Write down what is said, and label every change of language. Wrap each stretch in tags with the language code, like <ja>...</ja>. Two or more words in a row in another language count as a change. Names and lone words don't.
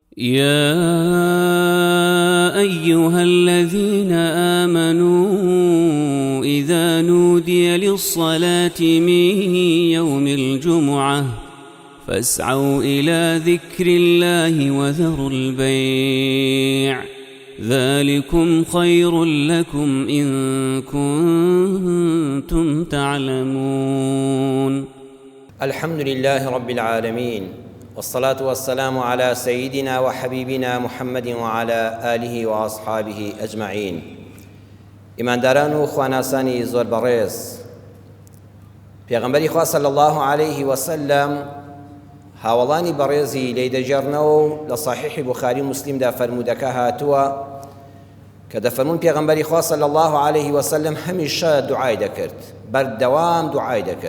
<ar>يا أيها الذين آمنوا إذا نودي للصلاة من يوم الجمعة فاسعوا إلى ذكر الله وذروا البيع ذلكم خير لكم إن كنتم تعلمون. الحمد لله رب العالمين، والصلاة والسلام على سيدنا وحبيبنا محمد وعلى آله وأصحابه أجمعين.</ar> <ckb>ئیمانداران و خواناسانی زۆر بەڕێز، پێغەمبەری خوا</ckb> <ar>صلی الله عليه وسلم</ar> <ckb>هاوڵانی بەڕێزی لێی دەجێڕنەوە لە صحیحی بوخاری و مسلمدا فەرموودەکە هاتووە کە دەفەرمون پێغەمبەری خوا</ckb> <ar>صلی الله عليه وسلم</ar> <ckb>هەمیشە دوعای دەکرد، بەردەوام دوعای دەکرد.</ckb>